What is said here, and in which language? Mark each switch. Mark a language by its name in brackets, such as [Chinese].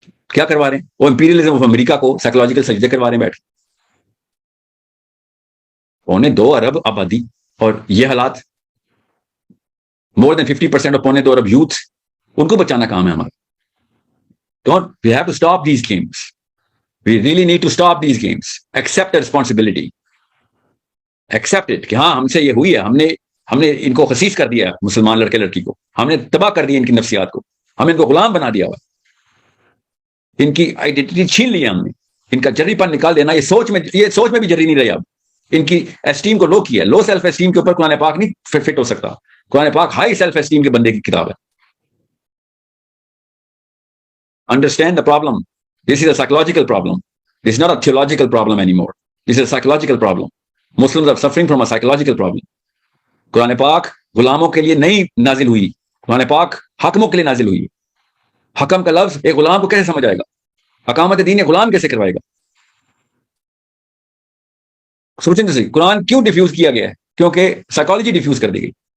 [Urdu] کیا کروا رہے ہیں وہ؟ امپیریلزم آف امریکہ کو سائیکولوجیکل سجدے کروا رہے ہیں بیٹھ کے. 2 ارب آبادی اور یہ حالات, [English] more than 50% of [Urdu] 2 ارب یوتھ, ان کو بچانا کام ہے ہمارا. [English] We have to stop these games. We really need to stop these games. Accept the responsibility. Accept it [Urdu] کہ ہاں ہم سے یہ ہوئی ہے. ہم نے ان کو خسیس کر دیا, مسلمان لڑکے لڑکی کو ہم نے تباہ کر دیا, ان کی نفسیات کو ہم نے ان کو غلام بنا دیا ہوا, ان کی آئیڈینٹی چھین لی ہم نے, ان کا جری پن نکال دینا. یہ سوچ میں بھی جری نہیں رہی اب. ان کی اسٹیم کو لو کیا. لو سیلف اسٹیم کے اوپر قرآن پاک نہیں فٹ ہو سکتا. قرآن پاک ہائی سیلف اسٹیم کے بندے کی کتاب ہے. [English] Understand the problem. This is a psychological problem. This is not a theological problem anymore. This is a psychological problem. Muslims are suffering from a psychological problem. [Urdu] قرآن پاک غلاموں کے لیے نہیں نازل ہوئی, قرآن پاک حاکموں کے لیے نازل ہوئی. حکم کا لفظ ایک غلام کو کیسے سمجھ آئے گا؟ اقامت دین غلام کیسے کروائے گا؟ سوچیں تو صحیح, قرآن کیوں ڈیفیوز کیا گیا ہے؟ کیونکہ سائیکالوجی ڈیفیوز کر دی گئی.